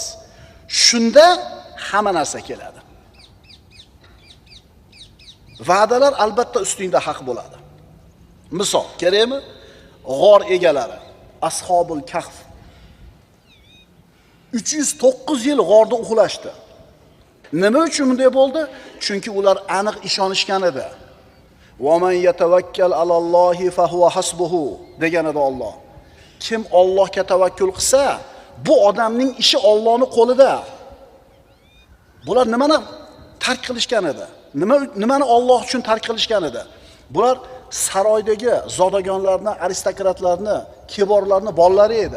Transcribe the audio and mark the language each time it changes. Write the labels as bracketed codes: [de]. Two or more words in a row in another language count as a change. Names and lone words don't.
[uz] Shunda hamma narsa keladi. Va'dalar albatta ustingda haq bo'ladi. Misol, kerakmi? G'or egalari, Ashobul Kahf 309 yil g'orda uxlashdi. Nima uchun bunday bo'ldi? Chunki ular aniq ishonishgan edi. [ar] "ومن يتوكل على الله فهو حسبه" [uz] degan edi Alloh. Kim Allohga tavakkul qilsa, bu odamning ishi Allohning qo'lida. Bular nimani tark qilishgan edi? Nimani Alloh uchun tark qilishgan edi? Bular saroydagi zodagonlarni, aristokratlarni, kiborlarni bolalari edi.